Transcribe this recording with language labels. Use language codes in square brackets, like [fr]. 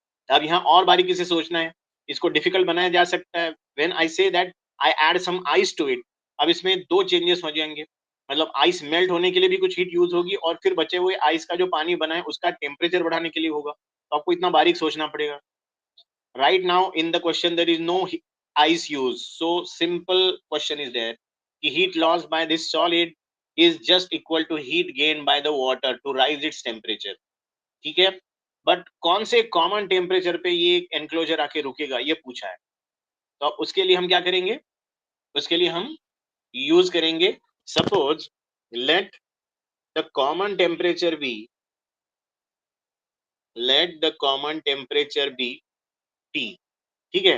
[hi] अब यहाँ और बारीकी से सोचना है, इसको डिफिकल्ट बनाया जा सकता है. [en] when I say that I add some ice to it, [hi] अब इसमें दो चेंजेस हो जाएंगे. मतलब आइस मेल्ट होने के लिए भी कुछ हीट यूज होगी, और फिर बचे हुए आइस का जो पानी बना है उसका टेम्परेचर बढ़ाने के लिए होगा. तो आपको इतना बारीक सोचना पड़ेगा. [en] Right now in the question there is no ice use, so simple question is there. The heat lost by this solid is just equal to heat gained by the water to rise its temperature. [hi] ठीक है? But कौन से common temperature पे ये enclosure आके रुकेगा, ये पूछा है. तो अब उसके लिए हम क्या करेंगे? उसके लिए हम यूज करेंगे, suppose let the common temperature B, [en] Let the common temperature be T. [hi] ठीक है?